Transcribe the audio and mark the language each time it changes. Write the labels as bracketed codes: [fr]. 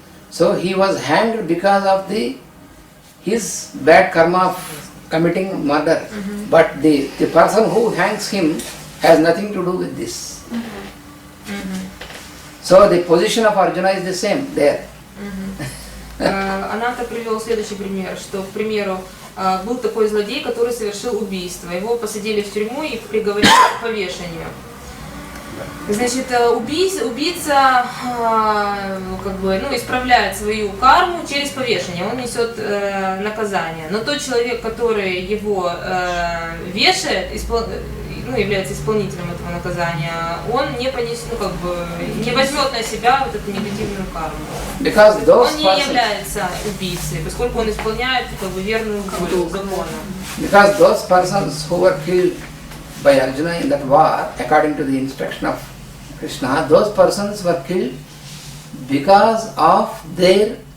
[en] So he was hanged because of his bad karma of committing murder. But the person who hangs him has nothing to do with this. So the position of Arjuna is the same there. [ru] Ананта привел следующий пример, что, к примеру, был такой злодей, который совершил убийство. Его посадили в тюрьму и приговорили к повешению. Значит, убийца как бы, ну, исправляет свою карму через повешение, он несет наказание. Но тот человек, который его вешает, ну, является исполнителем этого наказания, он не понесет, ну, как бы, не возьмет на себя вот эту негативную карму. Он не является убийцей, поскольку он исполняет как бы верную волю закона. [en] Because those persons who were killed by Arjuna in that war, according to the instruction of Krishna, those persons were killed because of their